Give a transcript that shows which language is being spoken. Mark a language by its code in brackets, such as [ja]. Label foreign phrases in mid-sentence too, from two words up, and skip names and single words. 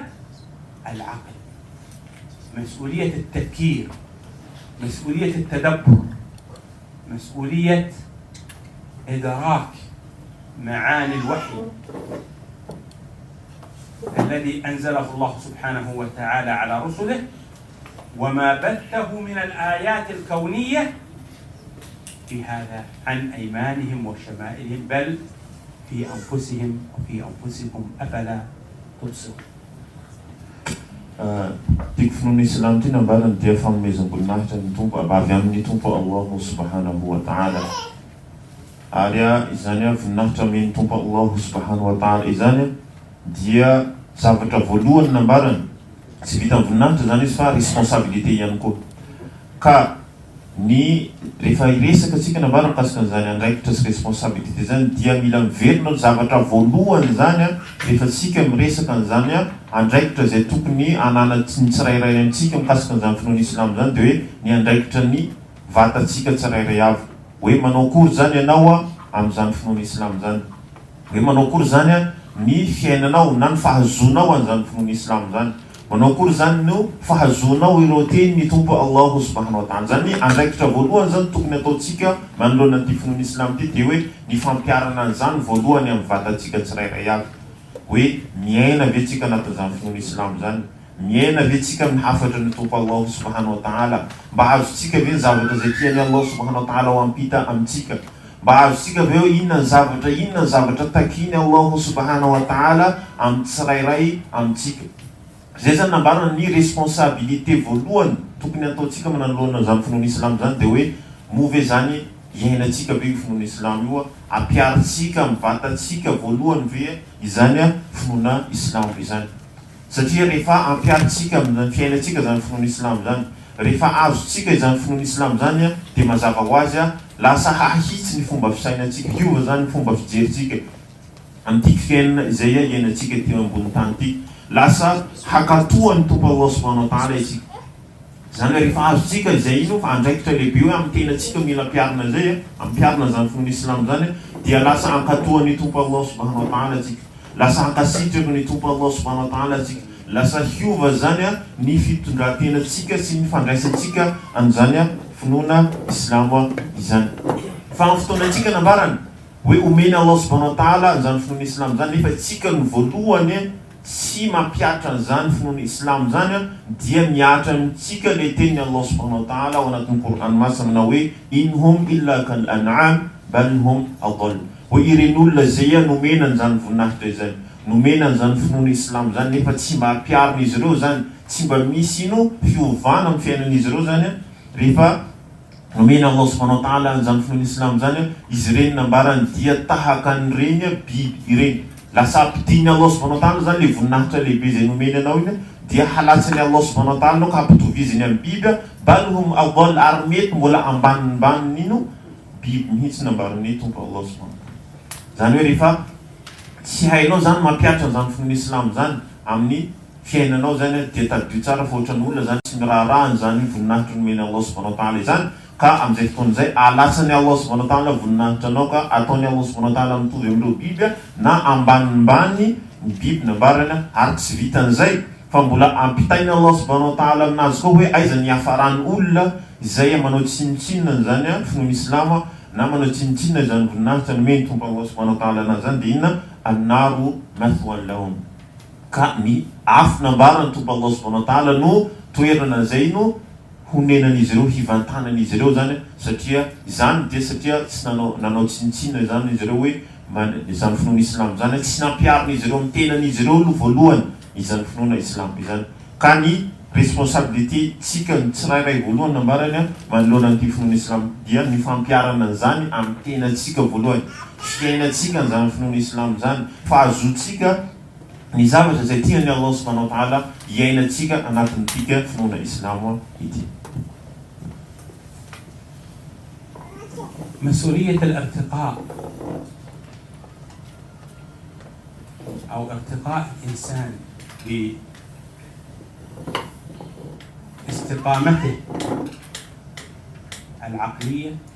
[ar] العقل، مسؤولية التفكير، مسؤولية التدبر، مسؤولية إدراك معاني الوحي الذي أنزله الله سبحانه وتعالى على رسله، وما بثه من الآيات الكونية في هذا عن أيمانهم وشمائلهم، بل في أنفسهم وفي أنفسكم أفلا تبصرون. [mg] Tikfinoana Islam ty nambarany dia fanomezam-boninahitra ny tompo avy amin'ny tompo [ar] الله سبحانه وتعالى. [mg] Ary izany voninahitra amin'ny tompo [ar] الله سبحانه وتعالى [mg] izany dia zavatra voalohany nambarany tsy vita voninahitra zany izy fa responsabilité ihany koa. Ka ny rehefa iresaka atsika nambarany mikasika an'izany andraikitra sy responsabilité zany dia mila miverina zavatra voalohany zany rehefa tsika miresaka an'izany andraikitra zay tokony anana ny tsirairay amintsika mikasika an'izany finoana Islam zany dia hoe ny andraikitra ny vatatsika tsirairay avy. Hoe manao akory zany ianao amin'izany finoana Islam zany, hoe manao akory zany ny fiainanao na ny fahazonao an'izany finoana Islam zany, manao akory zany no fahazonao ireo teny ny tompo [ar] الله سبحانه وتعالى. [mg] Zany andraikitra voalohany zany tokony ataotsika manoloana an'ity finoana Islam ity dia hoe ny fampiarana an'izany voalohany amin'ny vatatsika tsirairay avy. Hoe miaina ve tsika anatin'izany finoana Islam zany, miaina ve tsika amin'ny hafatra ny tompo [ar] الله سبحانه وتعالى, [mg] mba azotsika ve ny zavatra zay tiany [ar] الله سبحانه وتعالى [mg] ho ampita amintsika, mba azotsika ve hoe inona ny zavatra takiny [ar] الله سبحانه وتعالى [mg] amin'ny tsirairay amintsika. Zay zany nambarana ny responsabilité voalohany tokony ataotsika manoloana zany finoana Islam zany dia hoe move zany iainatsika ve finoana Islam io, ampiaritsika amin'ny vatatsika voalohany ve izany finoana Islam izany. Satria rehefa ampiaritsika amin'ny fiainatsika zany finoana Islam zany, rehefa azotsika izany finoana Islam zany dia mazava ho azy lasa hahitsy ny fomba fisainatsika, hiova zany ny fomba fijeritsika amin'ity fiainana izay iainatsika teo ambony tany ity, lasa hakatoa ny tompo [ar] الله سبحانه وتعالى [mg] isika. Zany hoe rehefa azotsika izay ino fa andraikitra lehibe hoe amin'ny tenatsika mila ampiarina zay, ampiarina zany finoana Islam zany dia lasa hankatoa ny tompo [ar] الله سبحانه وتعالى [mg] tsika, lasa hankasitraka ny tompo [ar] الله سبحانه وتعالى [mg] tsika, lasa hiova zany ny fitondran-tenatsika sy ny fandraisantsika amin'izany finoana Islam izany. Fa amin'ny fotoanatsika nambarany hoe omeny [ar] الله سبحانه وتعالى [mg] izany finoana Islam zany, nefa tsika ny voalohany tsy mampiatra an'izany finoana Islam zany dia miatra amintsika le teny [ar] الله سبحانه وتعالى [mg] ao anatin'ny Qur'an masina manao hoe [ar] إن هم إلا كالأنعام بل هم أضل. [mg] Hoe ireny olona zay nomena an'izany voninahitra izany, nomena an'izany finoana Islam zany nefa tsy mba hampiarina izy ireo zany, tsy mba misy ino fiovana amin'ny fiainan'izy ireo zany rehefa nomena [ar] الله سبحانه وتعالى [mg] an'izany finoana Islam zany izy ireny nambarany dia tahaka an'ireny biby ireny. Lasa ampidiny [ar] الله سبحانه وتعالى [mg] zany le voninahitra lehibe zay nomena anao iny dia halatsiny [ar] الله سبحانه وتعالى [mg] anao ka hampitoviziny amin'ny biby, [ar] بل هم أضل, [mg] ary mety mbola ambanimbany ino biby mihitsy nambarany tompo [ar] الله سبحانه وتعالى. [mg] Zany hoe rehefa tsy hainao zany mampiatra zany finoana islam zany amin'ny fiainanao zany dia tadio tsara fa ohatran'olona zany tsy miraharahany zany voninahitra nomeny [ar] الله سبحانه وتعالى [mg] zany ka amin'izay fotoana izay alatsany [ar] الله سبحانه وتعالى [mg] voninahitra anao ka ataony [ar] الله سبحانه وتعالى [mg] mitovy amin'ireo biby na ambanimbany ny biby nambarana ary tsy vitan'izay fa mbola ampitainy [ar] الله سبحانه وتعالى [mg] aminazy koa hoe aiza ny hafarany olona izay manao tsinitsinina zany finoana islam na manao tsinitsinina zany voninahitra nomeny tompo [ar] الله سبحانه وتعالى [mg] anazy zany dia inona [ar] النار مثوى لهم [mg] ka ny afo nambarana tompo [ar] الله سبحانه و [mg] ta'ala no toerana zay no honenan'izy ireo hivantanan'izy ireo zany satria izany dia satria tsy nanao tsinitsinina zany izy ireo hoe izany finoana islam zany tsy nampiarina izy ireo amin'ny tenan'izy ireo no voalohany izany finoana islam izany ka ny responsabilité tsika ny tsirairay voalohany nambarany manoloana an'ity finoana islam dia ny fampiarana zany amin'ny tenatsika voalohany fiainatsika n'izany finoana islam zany fa azotsika ny zavatra zay tiany [ar] الله سبحانه وتعالى [mg] iainatsika anatin'tika finoana islam ity. [ar] مسؤولية الارتقاء أو ارتقاء الإنسان باستقامته العقلية